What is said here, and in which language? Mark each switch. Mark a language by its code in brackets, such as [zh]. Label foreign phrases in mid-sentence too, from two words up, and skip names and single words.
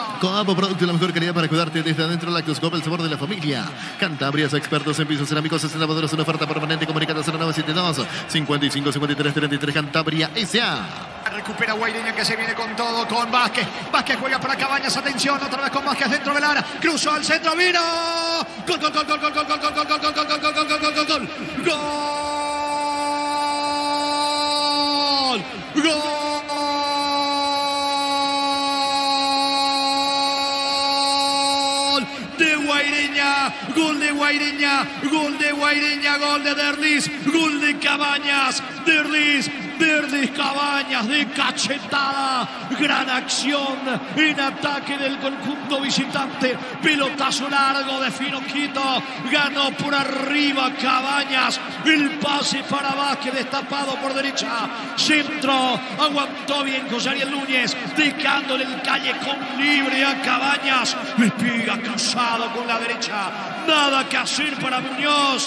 [es] Coabo, producto de la mejor calidad para cuidarte desde adentro. Lactoscope, el sabor de la familia. Cantabrias, expertos en pisos cerámicos. 60 modelos en oferta permanente. Comunicate 0972 55 53 33. Cantabria S.A. Recupera Guaireña que se viene con todo con Vázquez. Vázquez juega para Cabañas. Atención, otra vez con Vázquez dentro del área. Cruzó al centro, vino. Gol, gol, gol, gol, gol, gol, gol, gol, gol, gol, gol, gol, gol, gol, gol, gol, gol. Gol. Gol. De Guaireña, gol de Guaireña, gol de Guaireña, gol de Derlis, gol de Cabañas, Derlis, Cabañas de cachetada, gran acción en ataque del conjunto visitante, pelotazo largo de Finoquito, ganó por arriba Cabañas, el pase para Vázquez destapado por derecha, centro, aguantó bien José Ariel Núñez, dejándole el callejón libre a Cabañas, le pega cruzado con la derecha, nada que hacer para Muñoz.